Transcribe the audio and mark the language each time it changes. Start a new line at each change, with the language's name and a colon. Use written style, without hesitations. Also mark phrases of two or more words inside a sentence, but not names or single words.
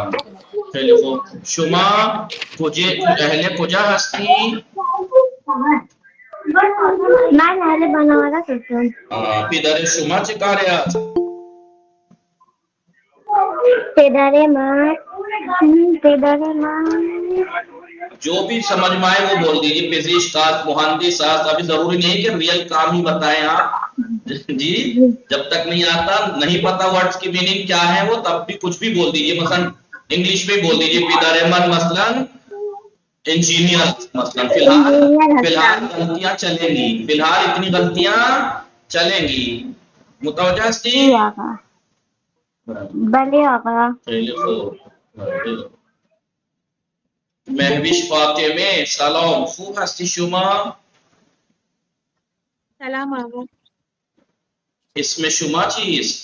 Persian: خیلی خوب. شما اهل کجا هستی؟ من اهل بنارس هستم. پدر شما چه کاره است؟ پدر من
Urdu: جو بھی سمجھ میں آئے وہ بول دیجیے.
Persian: پزشک است، مہندس است.
Urdu: ابھی ضروری نہیں کہ ریئل کام ہی بتائیں آپ جی. جب تک نہیں آتا، نہیں پتا ورڈز کی میننگ کیا ہے وہ، تب بھی کچھ بھی بول دیجیے. مثلا انگلش میں بول دیجیے
Persian: پدر من
Urdu: مثلا انجینئر مثلا. فی الحال غلطیاں چلیں گی. فی الحال اتنی غلطیاں چلیں گی.
Persian: متوجہ ہستی؟ آقا. بله آقا. خیلی خوب. مهوش فاطمه سلام. خوب هستی شما؟ سلام آقا. اسم شما چیست؟